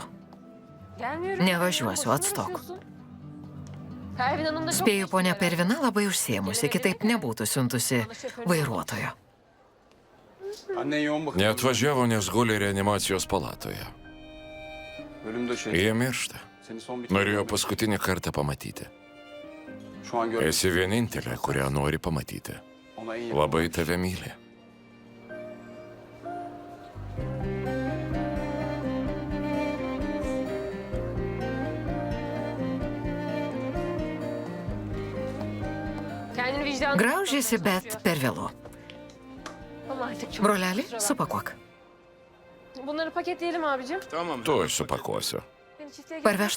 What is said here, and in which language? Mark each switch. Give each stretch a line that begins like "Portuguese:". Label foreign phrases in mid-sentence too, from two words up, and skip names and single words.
Turkish: Gelmiyorum.
Lithuanian: Nevažiuosiu, atstok.
Turkish: Pervin Hanım da çok
Lithuanian: Spėju, ponia
Turkish: meşgul herhalde.
Lithuanian: Pervina labai užsiemusi, kitaip nebūtų siuntusi vairuotojo.
Turkish: Annen yoğun bakım.
Lithuanian: Neatvažiavo, nes guli reanimacijos palatoje.
Turkish: Ölüm döşeği.
Lithuanian: Jie miršta.
Turkish: Seni son bir
Lithuanian: Norėjo paskutinį kartą pamatyti.
Turkish: Şu an gör.
Lithuanian: Esi vienintelė, kurią nori pamatyti.
Turkish: Ona en yakın.
Lithuanian: Labai tave myli.
Turkish: Kendini vicdanlı.
Lithuanian: Graužiasi, bet per vėlu.
Turkish: Ama artık çok.
Lithuanian: Broleli,
Turkish: Kusura bakma.
Lithuanian: supakuok.
Turkish: Bunları paketleyelim abicim. Tamam.
Lithuanian: Tuoj supakuosiu.
Turkish: Beni çiftliğe
Lithuanian: Parvežtum?